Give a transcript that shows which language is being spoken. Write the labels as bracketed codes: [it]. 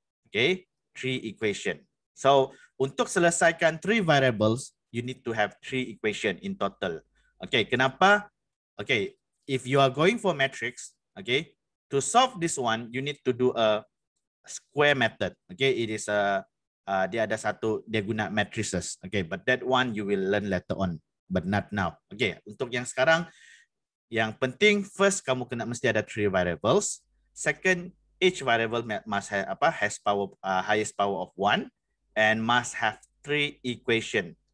[en] Okay, 3 equation. So, [ms] untuk selesaikan [en] 3 variables, you need to have 3 equation in total. Okay, [ms] kenapa? [en] Okay, if you are going for matrix, okay, to solve this one, you need to do a square method. Okay, it is a [ms] dia ada satu, dia guna matrices. [en] Okay, but that one you will learn later on, but not now. [ms] Okay, untuk yang sekarang, yang penting first kamu kena mesti ada 3 variables. [en] Second, each variable must have has power highest power of 1 and must have 3 equation.